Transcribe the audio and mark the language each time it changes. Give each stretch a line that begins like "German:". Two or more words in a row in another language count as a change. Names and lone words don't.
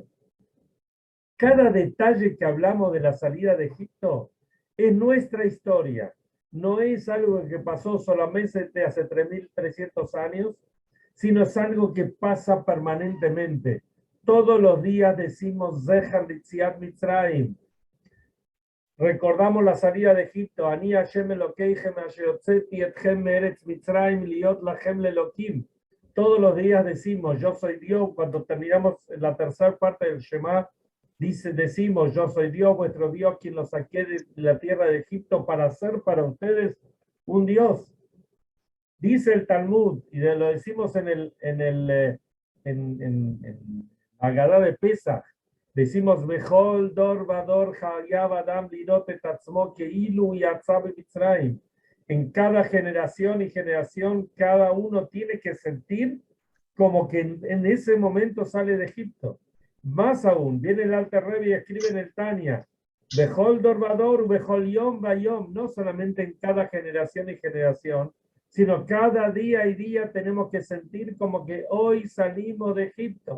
Spanish: Cada detalle que hablamos de la salida de Egipto es nuestra historia. No es algo que pasó solamente hace 3.300 años, sino es algo que pasa permanentemente. Todos los días decimos
Hebrew: זכר ליציאת מצרים.
Spanish: Recordamos la salida de Egipto.
Hebrew: אני ה' אלוקיכם אשר הוצאתי אתכם מארץ מצרים להיות לכם לאלוקים.
Spanish: Todos los días decimos yo soy Dios. Cuando terminamos la tercera parte del Shema, decimos yo soy Dios, vuestro Dios, quien los saqué de la tierra de Egipto para ser para ustedes un Dios. Dice el Talmud, y lo decimos en Agadá de Pesach, decimos,
Hebrew: בכל דור ודור חייב אדם לראות את עצמו כאילו יצא ממצרים.
Spanish: En cada generación y generación, cada uno tiene que sentir como que en ese momento sale de Egipto. Más aún, viene el Alter Rebbe y escribe en el Tania,
Hebrew: בכל דור ודור, בכל יום ויום,
Spanish: no solamente en cada generación y generación, sino cada día y día tenemos que sentir como que hoy salimos de Egipto.